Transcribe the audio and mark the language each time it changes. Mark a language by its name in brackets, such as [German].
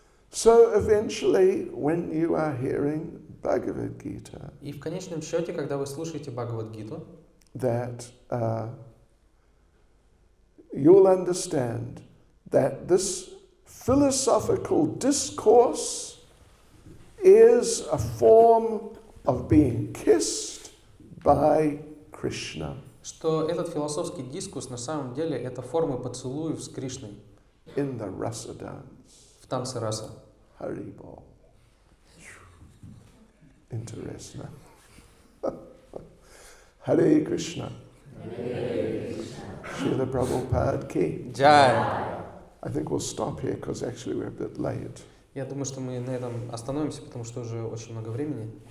[English] So eventually, when you are hearing Bhagavad Gita, [Russian] И в конечном счете, когда вы слушаете Бхагавад-гиту, [English] that you'll understand that this philosophical discourse is a form of being kissed by Krishna. [Russian] что этот философский дискурс на самом деле это формы поцелуев с Кришной [English] In the rasa dance. [Russian] в танце раса. [English] Haribol. Interesting. Hare Krishna. Srila Prabhupada ki. [Russian] Джай! [English] I think we'll stop here because actually we're a bit late. [Russian] Я думаю, что мы на этом остановимся, потому что уже очень много времени.